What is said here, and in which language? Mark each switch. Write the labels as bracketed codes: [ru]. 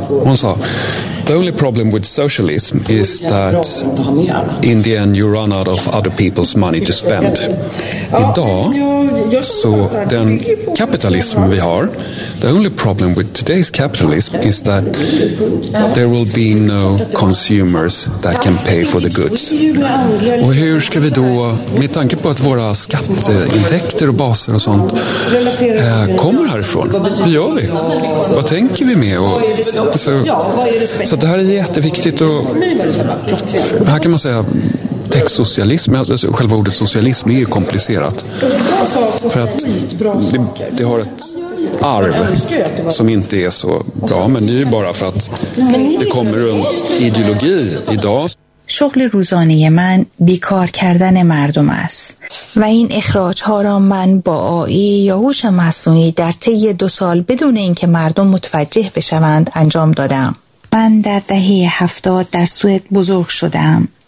[sv] Hon sa, [en] the only problem with socialism is that in the end you run out of other people's money to spend. [sv] Idag, så den kapitalism vi har, [en] the only problem with today's capitalism is that there will be no consumers that can pay for the goods. [sv] Och hur ska vi då, med tanke på att våra skatteintäkter och baser och sånt kommer härifrån? Hur gör vi? Vad tänker vi med? Och, så det här är jätteviktigt. Och, här kan man säga textsocialism, alltså själva ordet socialism är ju komplicerat. För att det har ett arv som inte är så bra, men det är ju bara för att det kommer en ideologi idag. [fa] شغل روزانه من بیکار کردن مردم است و این اخراج ها را من با AI یا هوش مصنوعی در طی 2 سال بدون اینکه مردم متوجه بشوند انجام دادم. من در دهه 70 در سوئد بزرگ شدم.